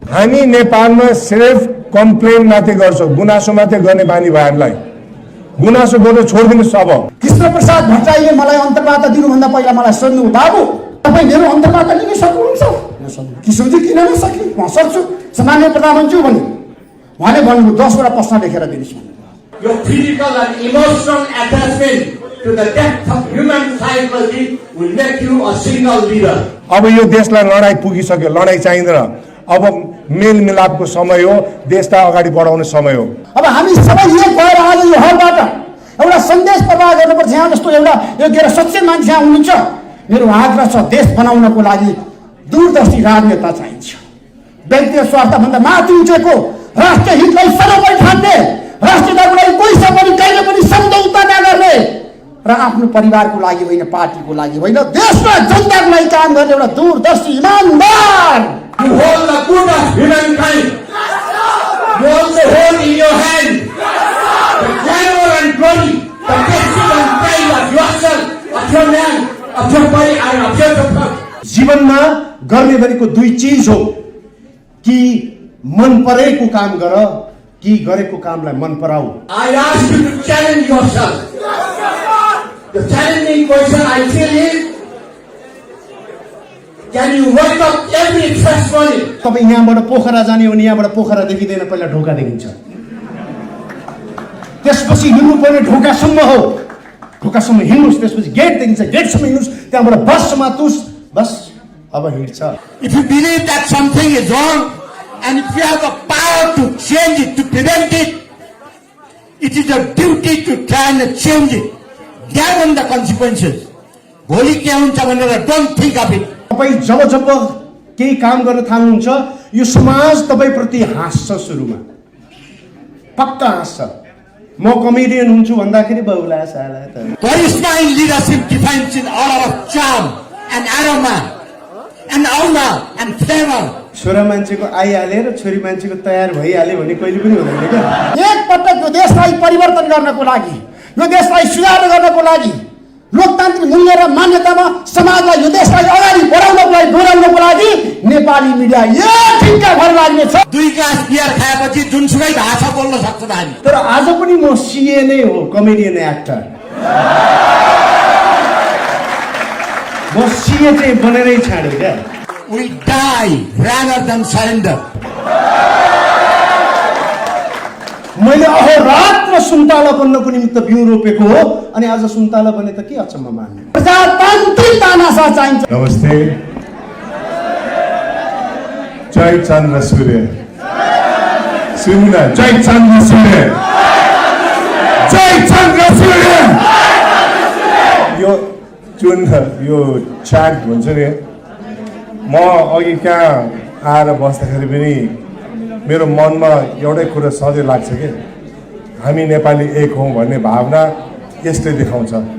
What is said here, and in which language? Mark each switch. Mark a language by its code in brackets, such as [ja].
[ne] हामी नेपालमा सिर्फ कम्प्लेन मात्रै गर्छौँ, गुनासो मात्रै गर्ने बानी भयो हामीलाई। गुनासो गर्नु छोडिदिनुहोस्। अब कृष्णप्रसाद भट्टराईले मलाई अन्तर्वार्ता दिनुभन्दा पहिला मलाई सोध्नु, बाबु तपाईँ मेरो अन्तर्वार्ता लिन सक्नुहुन्छ? किशोरजी किन नसक्ने, म सक्छु, सामान्य प्रधानमन्त्री भने। उहाँले भन्नुभयो 10 वटा प्रश्न लेखेर दिनुहोस्। [en] Your physical and emotional attachment to the depth of human psychology will make you a single leader. [ne] अब यो देशलाई लडाई पुगिसक्यो, लडाई चाहिँदैन। अब मेलमिलापको समय हो, देशलाई अगाडि बढाउने समय हो। अब हामी सबै एक भएर आज यो हलबाट एउटा सन्देश प्रवाह गर्नुपर्छ। यहाँ जस्तो एउटा योग्य र सच्चे मान्छे यहाँ हुनुहुन्छ। मेरो आग्रह छ, देश बनाउनको लागि दूरदर्शी राजनेता चाहिन्छ। व्यक्तिगत स्वार्थभन्दा माथि उठेको राष्ट्रिय हितलाई सर्वोपरि ठान्ने, राष्ट्रियताको लागि पैसा पनि कहिले पनि सम्झौता नगर्ने र आफ्नो परिवारको लागि होइन, पार्टीको लागि होइन, देश र जनताको लागि काम गर्ने एउटा दूरदर्शी इमानदार। [en] You hold the good of humankind. You also hold in your hand the glamour and glory, the prestige and pride of yourself, of your man, of your body and of your purpose. [ne] जीवनमा गर्ने गरेको दुई चिज हो, कि मन परेको काम गर, कि गरेको कामलाई मन पराऊ। [en] I ask you to challenge yourself. The challenging question I feel is, can you wake up every fresh morning? [ne] तपाईँ यहाँबाट पोखरा जाने हो भने यहाँबाट पोखरा देखिँदैन, पहिला ढोका देखिन्छ। त्यसपछि हिँड्नुपर्ने ढोकासम्म हो, ढोकासम्म हिँड्नुहोस्, त्यसपछि गेट देखिन्छ, गेटसम्म हिँड्नुहोस्, त्यहाँबाट बस समात्नुहोस्, बस अब हिँड्छ। [en] If you believe that something is wrong, and if you have the power to change it, to prevent it, it is your duty to try and change it, given the consequences. [ne] भोलि के हुन्छ भनेर [en] don't think of it. [ne] तपाईँ जब जब केही काम गर्न थाल्नुहुन्छ, यो समाज तपाईँप्रति हाँस्छ। सुरुमा पक्का हाँस्छ। म कमेडियन हुन्छु भन्दाखेरि बहुला साला त। [en] Charisma in leadership defines in all of charm and aroma and aura and flavor. [ne] छोरा मान्छेको आइहाले र छोरी मान्छेको तयार भइहाले भने कहिले पनि हुँदैन क्या। एक पटक यो देशलाई परिवर्तन गर्नको लागि, यो देशलाई सुधार गर्नको लागि, लोकतान्त्रिक मूल्य र मान्यतामा समाजलाई, यो देशलाई अगाडि बढाउनको लागि, डोराउनको लागि नेपाली मिडिया एक ढिक्का भर लाग्ने छ। 2 ग्लास बियर खाएपछि जुनसुकै भाषा बोल्न सक्छ हामी। तर आज पनि म सीए नै हो, कमेडियन एक्टर। म सीए चाहिँ बनेरै छाडे क्या। [en] We die rather than surrender. [ne] मैले अहोरात्र सुन्तला बन्नको निमित्त बिउ रोपेको हो, अनि आज सुन्तला बने त के अचम्म मान्ने। प्रजातान्त्रिक तानाशाह चाहिन्छ। नमस्ते। जय चन्द्र सूर्य। सुन्नु, जय चन्द्र सूर्य, जय चन्द्र सूर्य। यो जुन यो चाट भन्छ नि, म अघि कहाँ आएर बस्दाखेरि पनि मेरो मनमा एउटै कुरा सधैँ लाग्छ कि हामी नेपाली एक हौँ भन्ने भावना यसले देखाउँछ।